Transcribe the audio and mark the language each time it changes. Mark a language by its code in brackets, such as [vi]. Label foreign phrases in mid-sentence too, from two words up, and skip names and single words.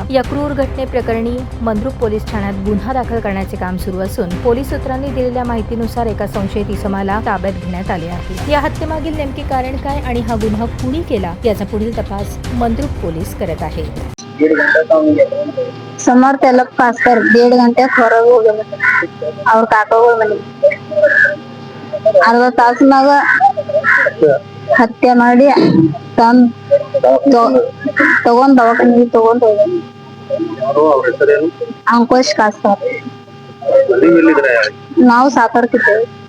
[mr] या क्रूर घटनेप्रकरणी मंद्रुप पोलीस ठाण्यात गुन्हा दाखल करण्याचे काम सुरू असून पोलीस सूत्रांनी दिलेल्या माहितीनुसार एका संशयित इसमाला ताब्यात घेण्यात आले आहे. या हत्येमागील नेमके कारण काय आणि हा गुन्हा कुणी केला याचा पुढील तपास मंद्रुप पोलीस करत आहेत. [kn] समर्थ कास्कर 1.5 ಗಂಟೆ ಹೊರಗೆ ಹೋಗ್ಯಾರ. ಅವ್ರ ಕಾಕಾಗಳ ಮನೆ ಅರ್ಧ ತಾಸಿನಾಗ ಹತ್ಯೆ ಮಾಡಿ ತಗೊಂಡ್ ದವಾಖಾನಿಗೆ ತಗೊಂಡ್ ಹೋಗ್ಯಾರ. ಅಂಕುಶ್ ಕಾಸ್ಕರ್. ನಾವು ಸಾತಾಡ್ತಿದ್ದೇವೆ.